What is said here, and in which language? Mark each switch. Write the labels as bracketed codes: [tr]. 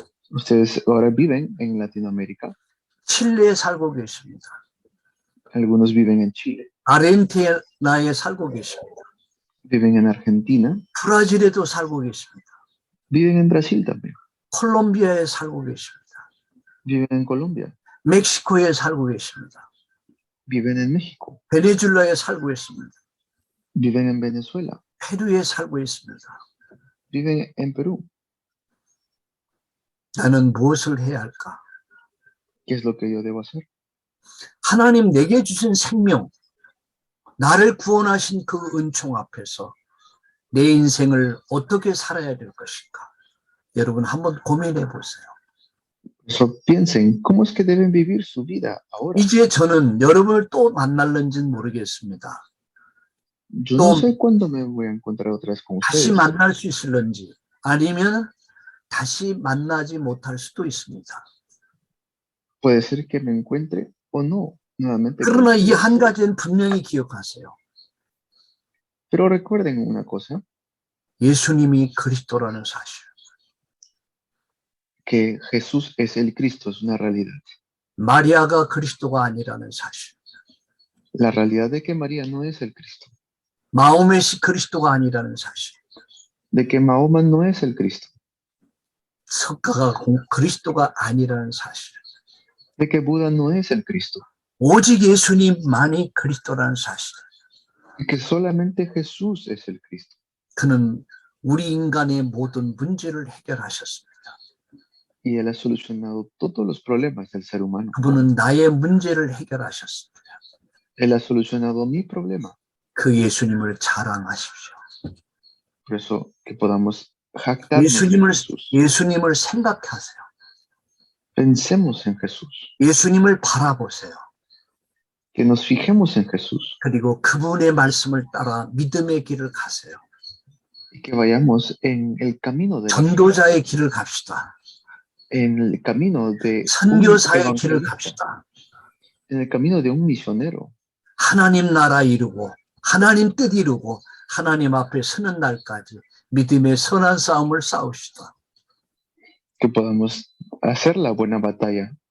[es] Ustedes ahora viven en Latinoamérica. [ko] 칠레에 살고 계십니다. [es] Algunos viven en Chile. [ko] 아르헨티나에 살고 계십니다. [es] Viven en Argentina. [ko] 브라질에도 살고 계십니다. [es] Viven en Brasil también. [ko] 콜롬비아에 살고 계십니다. [es] Viven en Colombia. [ko] 멕시코에 살고 계십니다. [es] Viven en México. [ko] 베네수엘라에 살고 있습니다. [es] Viven en Venezuela. [ko] 페루에 살고 있습니다. [es] Viven en Perú. [ko] 나는 무엇을 해야 할까? [es] ¿Qué es lo que yo debo hacer? [ko] 하나님 내게 주신 생명, 나를 구원하신 그 은총 앞에서 내 인생을 어떻게 살아야 될 것인가? 여러분 한번 고민해 보세요. [es] Eso piensen, ¿cómo es que deben vivir su vida ahora? [ko] 이제 저는 여러분을 또 만날는지는 모르겠습니다. [es] Yo no sé cuándo me voy a encontrar otra vez con [ko] 다시 [es] ustedes. [ko] 만날 수 있을런지 아니면 다시 만나지 못할 수도 있습니다. [es] Puede ser que me encuentre o no nuevamente con [ko] 그러나 이 [es] ustedes. [ko] 한 가지는 분명히 기억하세요. [es] Pero recuerden una cosa, [ko] 예수님이 그리스도라는 사실. [es] que Jesús es el Cristo, es una realidad. [ko] 마리아가 그리스도가 아니라는 사실. [es] La realidad de que María no es el Cristo, [ko] 마호멧이 그리스도가 아니라는 사실. [es] de que Mahoma no es el Cristo, [ko] 석가가 그리스도가 아니라는 사실. [es] de que Buda no es el Cristo, [ko] 오직 예수님만이 그리스도라는 사실. [es] y que solamente Jesús es el Cristo. [ko] 그는 우리 인간의 모든 문제를 해결하셨습니다. [es] Y Él ha solucionado todos los problemas del ser humano. [ko] 그분은 나의 문제를 해결하셨습니다. [es] Él ha solucionado mi problema. [ko] 그 예수님을 자랑하십시오. [es] Por eso que podamos jactarnos de Jesús. [ko] 예수님을 생각하세요. [es] Pensemos en Jesús. [ko] 예수님을 바라보세요. [es] Que nos fijemos en Jesús. [ko] 그리고 그분의 말씀을 따라 믿음의 길을 가세요. [es] Y que vayamos en el camino de la fe, [ko] 전도자의 길을 갑시다. [es] en el camino de un [ko] 선교사의 길을 [es] evangelista, [ko] 갑시다. [es] en el camino de un misionero. [ko] 하나님 나라 이루고 하나님 뜻 이루고 하나님 앞에 서는 날까지 믿음의 선한 싸움을 싸웁시다. [es] Que podamos hacer la buena batalla